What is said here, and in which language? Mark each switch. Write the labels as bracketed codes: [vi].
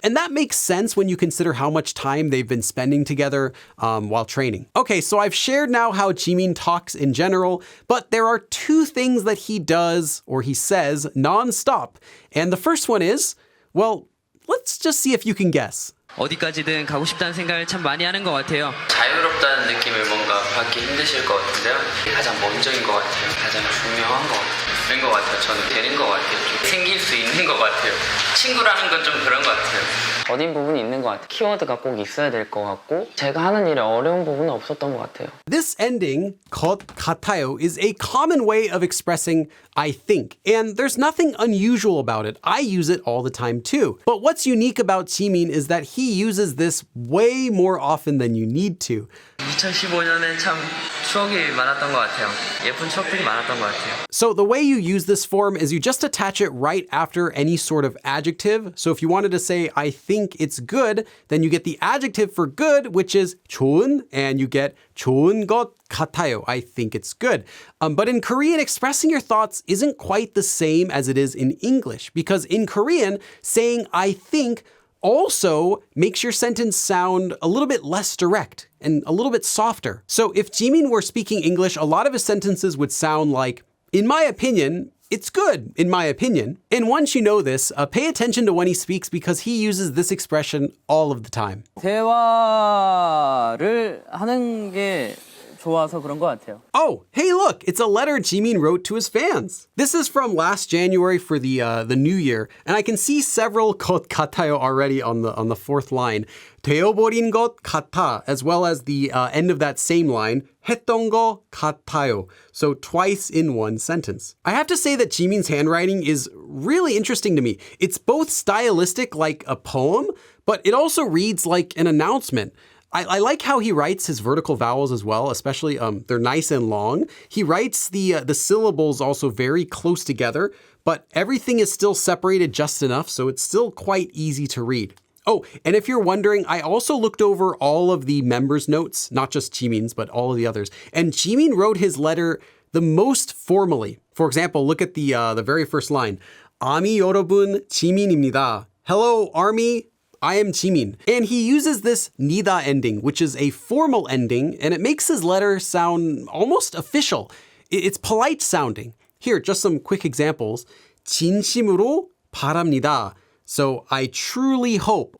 [en] And that makes sense when you consider how much time they've been spending together while training. Okay, so I've shared now how Jimin talks in general, but there are two things that he does or he says nonstop. And the first one is, well, let's just see if you can guess. [ko] 어디까지든 가고 싶다는 생각을 참 많이 하는 것 같아요. 자유롭다는 느낌을 뭔가 받기 힘드실 것 같은데요. 가장 먼저인 것 같아요. 가장 중요한 것 같아요. 그런 것 같아요. 저는 되는 것 같아요. 좀 생길 수 있는 것 같아요. 친구라는 건 좀 그런 것 같아요. 어린 부분이 있는 것 같아요. 키워드가 꼭 있어야 될 것 같고 제가 하는 일에 어려운 부분은 없었던 것 같아요. [en] This ending, 것 같아요, is a common way of expressing I think, and there's nothing unusual about it. I use it all the time too. But what's unique about Jimin is that he uses this way more often than you need to. [ko] 2015년에 참 추억이 많았던 것 같아요. 예쁜 추억들이 많았던 것 같아요. [en] So the way you use this form is you just attach it right after any sort of adjective. So if you wanted to say, I think it's good, then you get the adjective for good, which is 좋은, and you get [ko] 좋은 것 같아요. [en] I think it's good. But in Korean, expressing your thoughts isn't quite the same as it is in English, because in Korean, saying I think also makes your sentence sound a little bit less direct and a little bit softer. So if Jimin were speaking English, a lot of his sentences would sound like, in my opinion, it's good, in my opinion. And once you know this, pay attention to when he speaks because he uses this expression all of the time. [ko] 대화를 하는 게 좋아서 그런 것 같아요. [en] Oh, hey, look, it's a letter Jimin wrote to his fans. This is from last January for the new year, and I can see several 것 같아요 already on the fourth line. [ko] 되어버린 것 같아, [en] as well as the end of that same line, [ko] 했던 것 같아요. [en] So twice in one sentence. I have to say that Jimin's handwriting is really interesting to me. It's both stylistic like a poem, but it also reads like an announcement. I like how he writes his vertical vowels as well, especially they're nice and long. He writes the syllables also very close together, but everything is still separated just enough, so it's still quite easy to read. Oh, and if you're wondering, I also looked over all of the members' notes, not just Jimin's, but all of the others. And Jimin wrote his letter the most formally. For example, look at the very first line. [ko] 아미 여러분, 지민입니다. [en] Hello, Army. I am Jimin. And he uses this 니다 ending, which is a formal ending, and it makes his letter sound almost official. It's polite sounding. Here, just some quick examples. [ko] 진심으로 바랍니다. [en] So I truly hope.